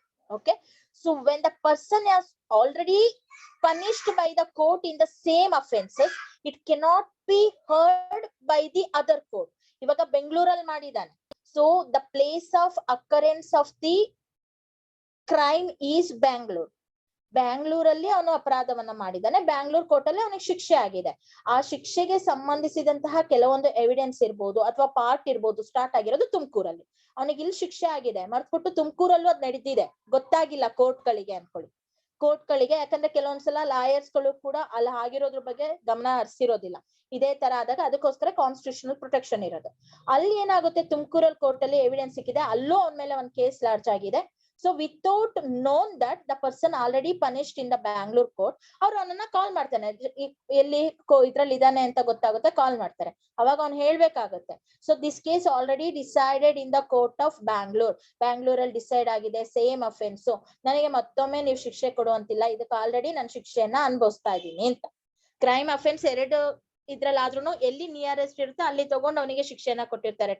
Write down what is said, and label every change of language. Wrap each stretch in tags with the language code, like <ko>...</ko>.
<en>Okay, so when the person is already punished by the court in the same offenses, it cannot be heard by the other court.</en> <kn>ಇವಾಗ ಬೆಂಗಳೂರಲ್ಲಿ ಮಾಡಿದಾನೆ,</kn> <en>so the place of occurrence of the crime is Bangalore.</en> <kn>ಬ್ಯಾಂಗ್ಳೂರಲ್ಲಿ ಅವನು ಅಪರಾಧವನ್ನ ಮಾಡಿದಾನೆ, Bangalore court ಅಲ್ಲಿ ಅವನಿಗೆ ಶಿಕ್ಷೆ ಆಗಿದೆ. ಆ ಶಿಕ್ಷೆಗೆ ಸಂಬಂಧಿಸಿದಂತಹ ಕೆಲವೊಂದು ಎವಿಡೆನ್ಸ್ ಇರ್ಬೋದು ಅಥವಾ ಪಾರ್ಟ್ ಇರ್ಬೋದು ಸ್ಟಾರ್ಟ್ ಆಗಿರೋದು ತುಮಕೂರಲ್ಲಿ. ಅವನಿಗೆ ಇಲ್ಲಿ ಶಿಕ್ಷೆ ಆಗಿದೆ, ಮರ್ತ್ಬಿಟ್ಟು ತುಮಕೂರಲ್ಲೂ ಅದ್ ನಡೀತಿದೆ, ಗೊತ್ತಾಗಿಲ್ಲ ಕೋರ್ಟ್ಗಳಿಗೆ ಅನ್ಕೊಳ್ಳಿ. ಕೋರ್ಟ್ಗಳಿಗೆ ಯಾಕಂದ್ರೆ ಕೆಲವೊಂದ್ಸಲ ಲಾಯರ್ಸ್ ಗಳು ಕೂಡ ಅಲ್ಲಿ ಆಗಿರೋದ್ರ ಬಗ್ಗೆ ಗಮನ ಹರಿಸಿರೋದಿಲ್ಲ. ಇದೇ ತರ ಆದಾಗ ಅದಕ್ಕೋಸ್ಕರ ಕಾನ್ಸ್ಟಿಟ್ಯೂಷನಲ್ ಪ್ರೊಟೆಕ್ಷನ್ ಇರೋದು. ಅಲ್ಲಿ ಏನಾಗುತ್ತೆ, ತುಮಕೂರಲ್ಲಿ ಕೋರ್ಟ್ ಅಲ್ಲಿ ಎವಿಡೆನ್ಸ್ ಸಿಕ್ಕಿದೆ, ಅಲ್ಲೂ ಅವನ ಮೇಲೆ ಒಂದು ಕೇಸ್ ಲಾರ್ಜ್ ಆಗಿದೆ.</kn> <en>So without known that the person already punished in the Bangalore court,</en> <kn>ಅವ್ರು ಅವನನ್ನ ಕಾಲ್ ಮಾಡ್ತಾನೆ, ಎಲ್ಲಿ ಇದ್ರಲ್ಲಿ ಇದಾನೆ ಅಂತ ಗೊತ್ತಾಗುತ್ತೆ, ಕಾಲ್ ಮಾಡ್ತಾರೆ. ಅವಾಗ ಅವ್ನು ಹೇಳ್ಬೇಕಾಗುತ್ತೆ.</kn> <en>So this case already decided in the court of Bangalore.</en> <kn>Bangalore ಅಲ್ಲಿ ಡಿಸೈಡ್ ಆಗಿದೆ, ಸೇಮ್ ಅಫೆನ್ಸ್, ನನಗೆ ಮತ್ತೊಮ್ಮೆ ನೀವು ಶಿಕ್ಷೆ ಕೊಡುವಂತಿಲ್ಲ, ಇದಕ್ಕೆ ಆಲ್ರೆಡಿ ನಾನು ಶಿಕ್ಷೆಯನ್ನ ಅನುಭವಿಸ್ತಾ ಇದ್ದೀನಿ ಅಂತ. ಕ್ರೈಮ್ ಅಫೆನ್ಸ್ 2 ಇದ್ರಲ್ಲಾದ್ರೂ ಎಲ್ಲಿ ನಿಯರೆಸ್ಟ್ ಇರುತ್ತೆ ಅಲ್ಲಿ ತಗೊಂಡು ಅವನಿಗೆ ಶಿಕ್ಷೆಯನ್ನ ಕೊಟ್ಟಿರ್ತಾರೆ.</kn>